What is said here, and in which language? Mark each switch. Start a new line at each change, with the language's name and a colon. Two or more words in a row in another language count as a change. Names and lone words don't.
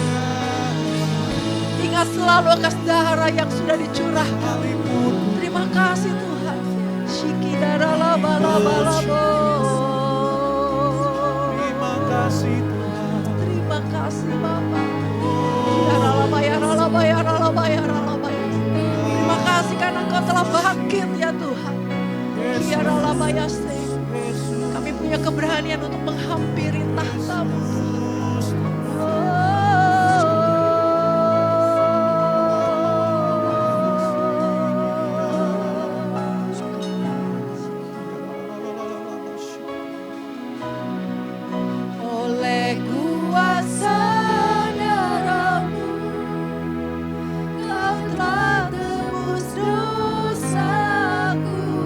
Indonesian: Ingat selalu atas darah yang sudah dicurahkan. Terima kasih Tuhan. Shikidara laba laba laba. Terima kasih Tuhan. Terima kasih Bapa. Yara laba yara laba yara laba yara laba. Terima kasih karena Engkau telah bangkit ya Tuhan. Yara laba yase. Kami punya keberanian untuk menghampiri tahta-Mu. Oleh kuasa darah-Mu, Kau telah tebus dosaku.